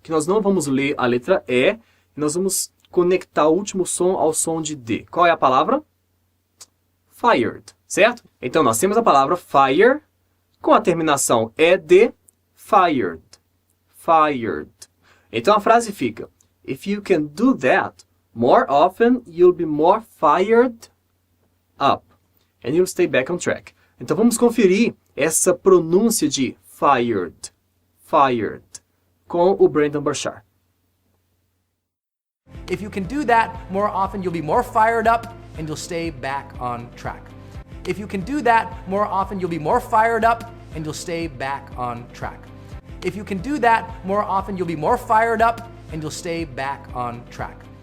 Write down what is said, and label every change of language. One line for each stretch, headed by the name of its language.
Portuguese: Que nós não vamos ler a letra E, e nós vamos conectar o último som ao som de D. Qual é a palavra? Fired, certo? Então nós temos a palavra fire com a terminação ED, fired, fired. Então a frase fica,
English: if you can do that more often, you'll be more fired up and you'll stay back on track.
Portuguese: Então vamos conferir essa pronúncia de fired, fired, com o Brandon Burchard.
English: If you can do that more often, you'll be more fired up and you'll stay back on track. If you can do that more often, you'll be more fired up and you'll stay back on track. If you can do that more often, you'll be more fired up and you'll stay back on track.